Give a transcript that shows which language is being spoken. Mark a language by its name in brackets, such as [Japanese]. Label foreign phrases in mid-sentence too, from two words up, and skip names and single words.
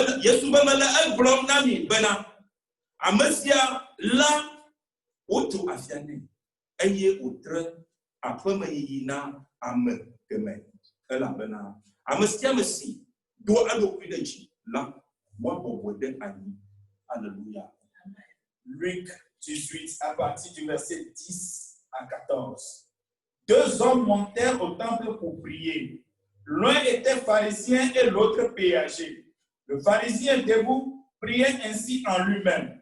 [Ewe] Yesu be mele egblɔm na mi bena ame sia la wotso afia nɛ eye wòtre aƒemeyiyi na ame kemɛ elabena ame sia ame si do eɖokui ɖe dzi la woabɔbɔe ɖe anyi. [French] Alléluia. Luc 18 à partir du verset 10 à 14. 2 hommes montèrent au temple pour prier. L'un était pharisien et l'autre péager. Le pharisien debout priait ainsi en lui-même.